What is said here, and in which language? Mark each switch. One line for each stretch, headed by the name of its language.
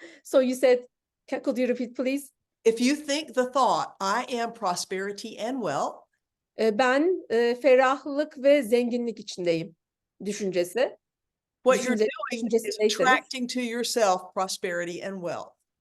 English: So you said, could you repeat please? If you think the thought, I am prosperity and wealth.
Turkish: Ben ferahlık ve zenginlik içindeyim düşüncesi.
English: What you're doing is
Turkish: Düşüncesindeyseniz
English: attracting to yourself prosperity and wealth.